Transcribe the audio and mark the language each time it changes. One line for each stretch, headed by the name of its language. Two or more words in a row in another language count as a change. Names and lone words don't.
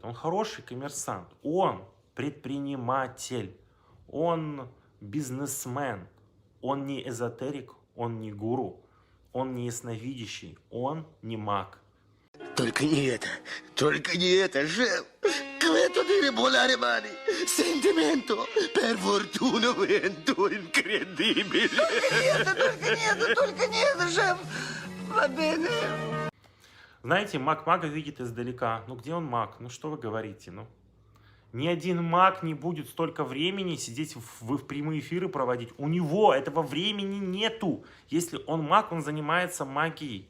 Russian: Он хороший коммерсант, он предприниматель, он бизнесмен, он не эзотерик, он не гуру, он не ясновидящий, он не маг. Только не это, шеф!
Italian: Questo dire volare mani! Sentimento! Per fortuna vento incredibile!
Russian: Только не это, шеф!
Italian: Va bene!
Russian: Знаете, маг мага видит издалека. Ну где он маг? Ну что вы говорите? Ну, ни один маг не будет столько времени сидеть в прямые эфиры проводить. У него этого времени нету. Если он маг, он занимается магией.